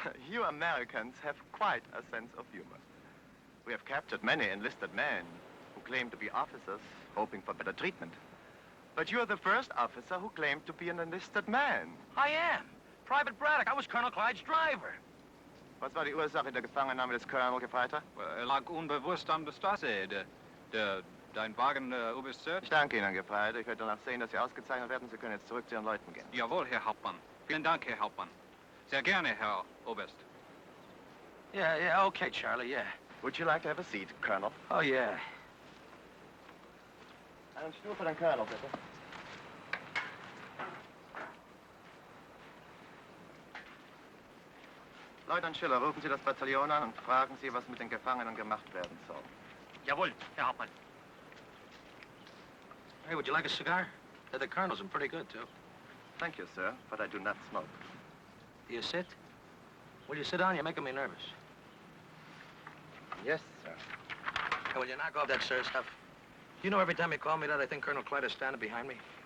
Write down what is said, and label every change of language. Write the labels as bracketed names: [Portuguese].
[English] You Americans have quite a sense of humor. We have captured many enlisted men who claim to be officers, hoping for better treatment. But you are the first officer who claimed to be an enlisted man. I am. Private Braddock. I was Colonel Clyde's driver. [German] Was war die Ursache der Gefangennahme des Colonel, Gefreiter? Lag unbewusst an der Straße. Dein Wagen, Oberst Sir? Ich danke Ihnen, Gefreiter. Ich werde danach sehen, dass Sie ausgezeichnet werden. Sie können jetzt zurück zu Ihren Leuten gehen. Jawohl, Herr Hauptmann. Vielen Dank, Herr Hauptmann. Sehr gerne, Herr Oberst. [English] Yeah, okay, Charlie, yeah. Would you like to have a seat, Colonel? Oh, yeah. [German] Einen Stuhl für den Colonel, bitte. Leutnant Schiller, rufen Sie das Bataillon an und fragen Sie, was mit den Gefangenen gemacht werden soll. Jawohl, Herr Hauptmann. [English] Hey, would you like a cigar? The Colonel's are pretty good, too. Thank you, sir, but I do not smoke. You sit? Will you sit down? You're making me nervous. Yes, sir. Hey, will you knock off that sir stuff? You know every time you call me that, I think Colonel Clyde is standing behind me.